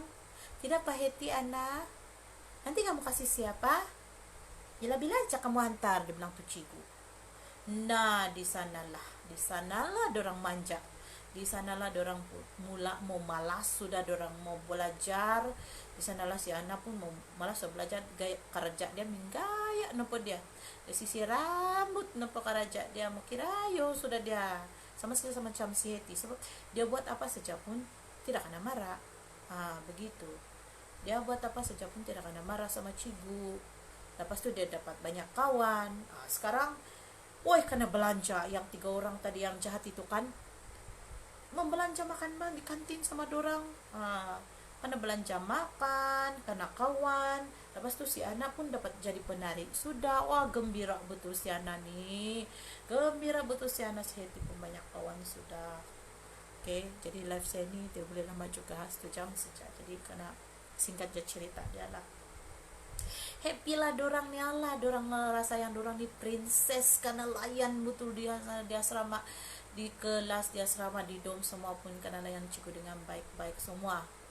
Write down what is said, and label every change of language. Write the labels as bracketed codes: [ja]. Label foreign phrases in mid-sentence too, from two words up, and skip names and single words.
[ms] Tidak Pak Heti Ana, nanti kamu kasih siapa? Bila-bila aja kamu hantar, dia bilang tuh cigu. Nah di sanalah dorang manja. Di sanalah dorang mula mau malas, sudah dorang mau belajar. Di sanalah si Ana pun mau malas belajar, gaya kerja dia menggaya nopo dia. Dari sisi rambut nopo kerja dia, mau kira yo sudah dia sama sekali sama macam si Heti, sebab dia buat apa saja pun tidak kena marah. Begitu. Dia buat apa saja pun tidak kena marah sama cigu. Lepas tu dia dapat banyak kawan. Sekarang karena belanja yang 3 orang tadi yang jahat itu kan, membelanja makan di kantin sama dorang. Karena belanja makan, karena kawan. Lepas tu si Ana pun dapat jadi penari. Sudah, gembira betul si Ana nih. Gembira betul si Ana, si Heti pun banyak kawan sudah. Jadi live saya ni dia boleh lama juga 1 jam saja. Jadi karena singkat je cerita dia lah. Happy lah dorang ni, dorang ngerasa yang dorang ni princess karena layan betul di asrama, di kelas, di asrama, di dom semua pun karena layan cikgu dengan baik-baik semua.